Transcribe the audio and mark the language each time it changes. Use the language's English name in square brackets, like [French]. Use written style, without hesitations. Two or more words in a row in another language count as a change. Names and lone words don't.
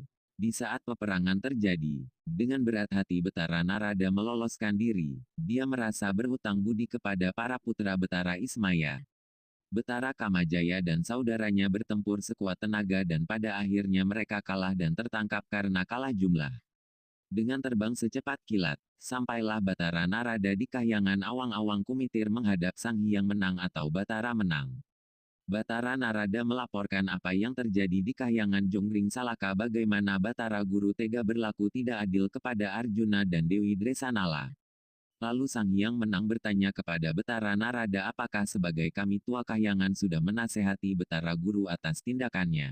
[Indonesian] Di saat peperangan terjadi, dengan berat hati Betara Narada meloloskan diri. Dia merasa berhutang budi kepada para putra Betara Ismaya. Betara Kamajaya dan saudaranya bertempur sekuat tenaga dan pada akhirnya mereka kalah dan tertangkap karena kalah jumlah. Dengan terbang secepat kilat, sampailah Betara Narada di kahyangan awang-awang kumitir menghadap Sang Hyang Menang atau Betara Menang. Betara Narada melaporkan apa yang terjadi di kahyangan Jonggring Salaka, bagaimana Betara Guru tega berlaku tidak adil kepada Arjuna dan Dewi Dresanala. Lalu Sang Hyang Menang bertanya kepada Betara Narada, apakah sebagai kami tua kahyangan sudah menasehati Betara Guru atas tindakannya?